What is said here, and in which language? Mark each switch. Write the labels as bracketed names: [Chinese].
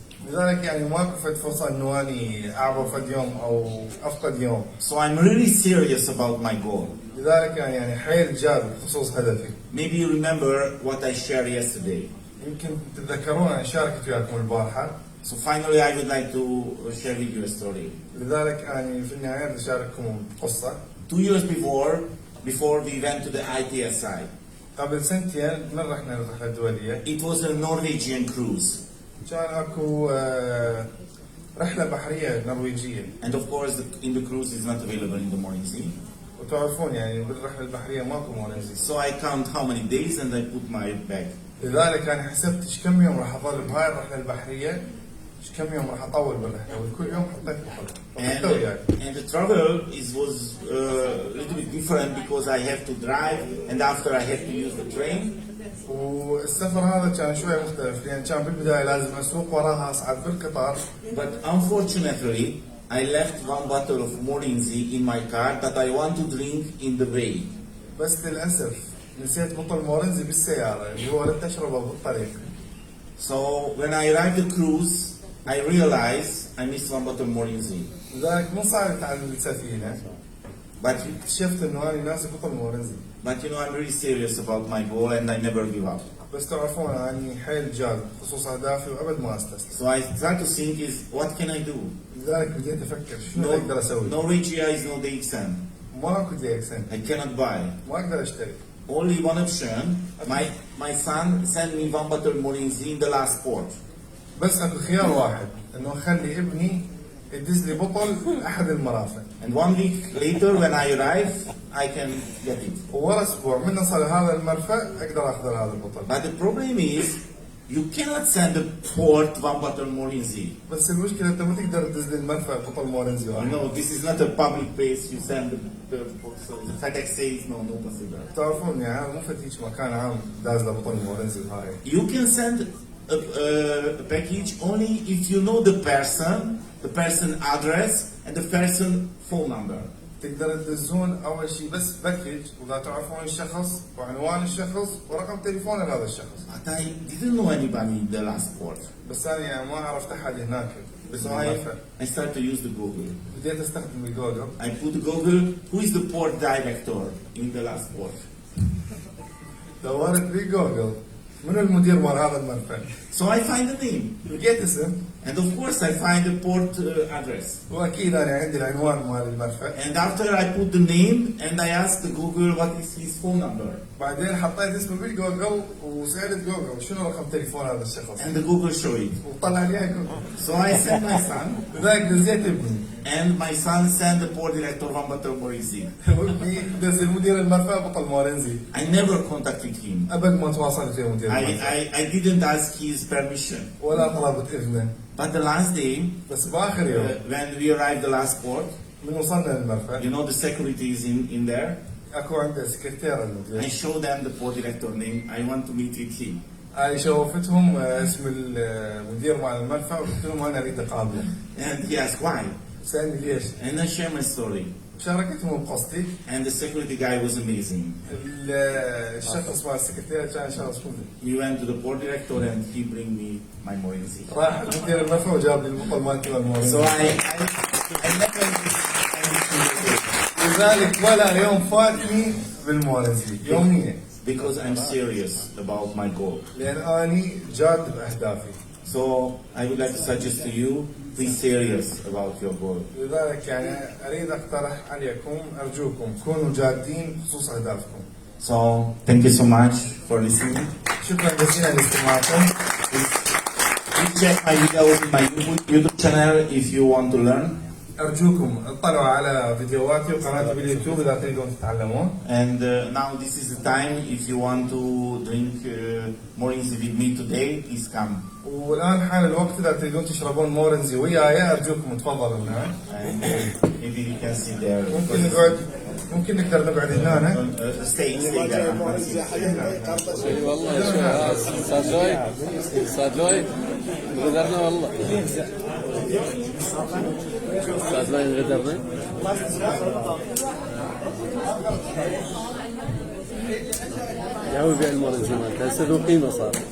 [Arabic] لذلك يعني ماكو فد فرصه انه اني اعبر فد يوم او افقد يوم. [English] So I'm really serious about my goal. [Arabic] لذلك يعني حيل جاد بخصوص هدفي. [English] Maybe you remember what I shared yesterday. [Arabic] يمكن تتذكرون انا شاركت وياكم البارحه. [English] So finally I would like to share with you a story. [Arabic] لذلك يعني في النهايه بدي اشارككم قصه. [English] 2 years before we went to the ITSI. [Arabic] قبل سنتين من رحنا الرحله الدوليه. [English] It was a Norwegian cruise. [Arabic] كان اكو رحله بحريه نرويجيه. [English] And of course in the cruise is not available in the morning sea. [Arabic] وتعرفون يعني بالرحله البحريه ماكو مورنزي. [English] So I count how many days and I put my bag. [Arabic] لذلك انا حسبت ايش كم يوم راح اظل بهاي الرحله البحريه، ايش كم يوم راح اطول بالرحله، وكل يوم حطيت بطل. [English] And the travel was a little bit different because I have to drive and after I have to use the train. [Arabic] والسفر هذا كان شوي مختلف لان كان بالبدايه لازم اسوق وراها اصعد بالقطار. [English] But unfortunately I left 1 bottle of moringa in my car that I want to drink in the way. [Arabic] بس للاسف نسيت بطل مورنزي بالسياره اللي هو ردت اشربه بالطريق. [English] So when I arrived at the cruise I realized I missed 1 bottle moringa. [Arabic] لذلك من صعدت على السفينه [English] But [Arabic] اكتشفت انه انا ناسي بطل مورنزي. [English] but you know I'm really serious about my goal and I never give up. [Arabic] بس تعرفون اني حيل جاد خصوص اهدافي وابد ما استسلم. [English] So I try to think is what can I do? [Arabic] لذلك بديت افكر شنو اقدر اسوي؟ [English] No GIs, no DXM. [Arabic] ماكو دي اكسنت، [English] I cannot buy. [Arabic] ما اقدر اشتري. [English] Only one option. My son sent me 1 bottle Morinzi in the last port. [Arabic] بس اكو خيار واحد انه اخلي ابني يدز لي بطل احد المرافق. [English] And 1 week later when I arrive, I can get it. [Arabic] وورا اسبوع من نصل هذا المرفأ اقدر اخذ هذا البطل. [English] But the problem is, you cannot send a port 1 bottle Morinzi. [Arabic] بس المشكله انت ما تقدر تدز لي المرفأ بطل مورنزي [English] You [Arabic] واحد. [English] know, this is not a public place. You send the so the FedEx says no possible. [Arabic] تعرفون يعني هذا مو فتيش مكان عام داز له بطل مورنزي وهاي. [English] You can send a package only if you know the person address, and the person phone number. [Arabic] تقدر تدزون اول شيء بس باكج واذا تعرفون الشخص وعنوان الشخص ورقم تليفون هذا الشخص. [English] But I didn't know anybody in the last port. [Arabic] بس انا يعني ما عرفت احد هناك. بس [English] So I started to use the Google. [Arabic] بديت استخدم الجوجل. [English] I put Google, who is the port director in the last port? [Arabic] دورت بجوجل من المدير مال هذا المرفأ. [English] So I find the name. [Arabic] لقيت اسم. [English] And of course I find the port address. [Arabic] واكيد انا عندي العنوان مال المرفأ. [English] And after I put the name and I asked the Google what is his phone number. [Arabic] بعدين حطيت اسمه بالجوجل وسألت جوجل شنو رقم تليفون هذا الشخص. [English] And the Google show it. [Arabic] وطلع لي جوجل. [English] So I sent my son. [Arabic] لذلك دزيت ابني. [English] And my son sent the port director one bottle Morinzi. [Arabic] وابني دز المدير المرفأ بطل مورنزي. [English] I never contacted him. [Arabic] ابد ما تواصلت ويا مدير المرفأ. [English] I didn't ask his permission. [Arabic] ولا طلبت اذنه. [English] But the last day, [Arabic] بس باخر يوم [English] when we arrived the last port, [Arabic] من وصلنا للمرفأ. [English] you know the security is in there. [Arabic] اكو عنده سكرتير [English] I [Arabic] المدير. [English] showed them the port director name. I want to meet with him. [Arabic] هاي شوفتهم اسم المدير مال المرفأ وقلت لهم انا اريد اقابله. [English] And he asked why. [Arabic] سألني ليش؟ [English] And I shared my story. [Arabic] شاركتهم بقصتي. [English] And the security guy was amazing. [Arabic] الشخص مال السكرتير كان شخص مذهل. [English] He went to the port director and he bring me my Morinzi. [Arabic] راح مدير المرفأ وجاب لي البطل مالتي [English] So [Arabic] والمورنزي. [English] I never [Arabic] لذلك ولا يوم فاتني بالمورنزي يوميا. [English] because I'm serious about my goal. [Arabic] لان اني جاد باهدافي. [English] So I would like to suggest to you, be serious about your goal. [Arabic] لذلك يعني اريد اقترح عليكم ارجوكم كونوا جادين بخصوص اهدافكم. [English] So thank you so much for listening. [Arabic] شكرا جزيلا لاستماعكم. [English] Please check my videos in my YouTube channel if you want to learn. [Arabic] ارجوكم اطلعوا على فيديوهاتي وقناتي باليوتيوب اذا تريدون تتعلمون. [English] And now this is the time if you want to drink Morinzi with me today, please come. [Arabic] والان حان الوقت اذا تريدون تشربون مورنزي وياي ارجوكم تفضلوا هنا. [English] And maybe you can sit there. [Arabic] ممكن نقدر نقعد هنا. [English] Stay there. [Arabic] والله استاذ لويد غدرنا والله استاذ لويد غدرنا يا هو بيع المورنزي مالته هسه ذو قيمه صار.